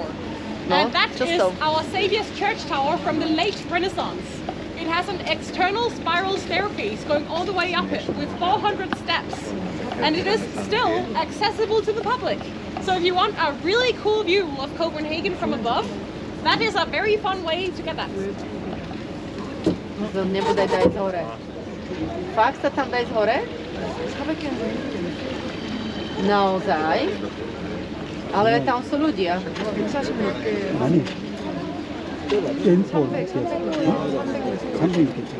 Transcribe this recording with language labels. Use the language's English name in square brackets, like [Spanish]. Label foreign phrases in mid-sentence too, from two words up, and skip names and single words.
[English] And that is our Saviour's Church Tower from the late Renaissance. It has an external spiral staircase going all the way up it with 400 steps. And it is still accessible to the public. So if you want a really cool view of Copenhagen from above, that is a very fun way to get that. [Slovak] Nebude daj hore. Fakt sa tam daj hore? Naozaj? Ale tam sú ľudia. [Korean] 아니. 왼손. 300 괜찮아.